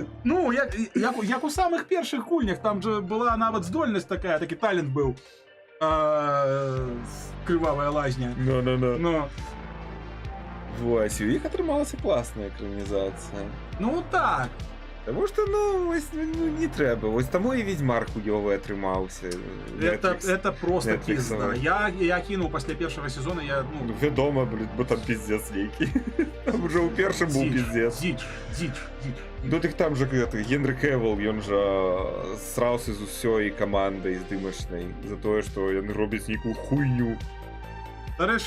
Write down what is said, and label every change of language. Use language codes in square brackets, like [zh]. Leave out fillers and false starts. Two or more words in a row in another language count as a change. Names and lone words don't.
[be] Ну, як у самых першых гульнях, там же была нават здольнасць такая, такі талент быў. Крывавая лазня. Ну. Ну, Вось, у іх атрымалася класная экранізацыя. ну так. Таму што, вось, не трэба. Вось таму і Ведьмар хуёвы атрымаўся. [ru] Это просто Netflix, пизда. Я кинул после первого сезона, [be] Ну, вядома, блин, бо там пиздец нейкі. Там уже ў першым быў пиздец. Дичь. Ну, так там же Генрі Кевіл, ён жа сраўся з усёй камандай здымачнай за тое, што яны робяць нейкую хуйню. Дарэчы,